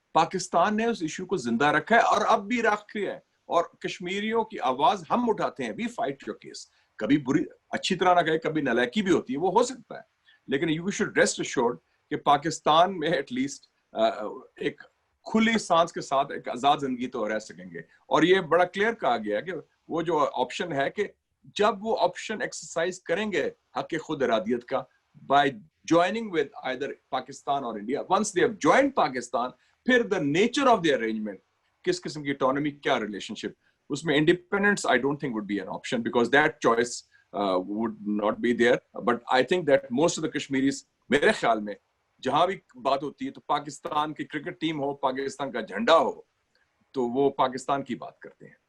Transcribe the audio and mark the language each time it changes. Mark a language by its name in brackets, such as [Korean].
[Urdu] پاکستان نے اس ایشو کو زندہ رکھا ہے اور اب بھی رکھ ہے, اور کشمیریوں کی آواز ہم اٹھاتے ہیں. [English] we fight your case. [Urdu] کبھی بری اچھی طرح نہ کہے, کبھی نالائکی بھی ہوتی ہے, وہ ہو سکتا ہے, لیکن [English] you should rest assured [Urdu] کہ پاکستان میں ایٹ لیسٹ ایک کھلی سانس کے ساتھ ایک آزاد زندگی تو رہ سکیں گے. اور یہ بڑا کلیئر کہا گیا کہ وہ جو آپشن ہے کہ جب وہ آپشن ایکسرسائز کریں گے حق خود ارادیت کا [English] by joining with either Pakistan or India, once they have joined Pakistan, پھر the nature of the arrangement, [Urdu] کس قسم کی [English] autonomy, کیا relationship, اس میں independence I don't think would be an option because that choice would not be there. But I think that most of the Kashmiris, [Urdu] میرے خیال میں جہاں بھی بات ہوتی ہے تو پاکستان کی کرکٹ ٹیم ہو, پاکستان کا جھنڈا ہو, تو وہ پاکستان کی بات کرتے ہیں.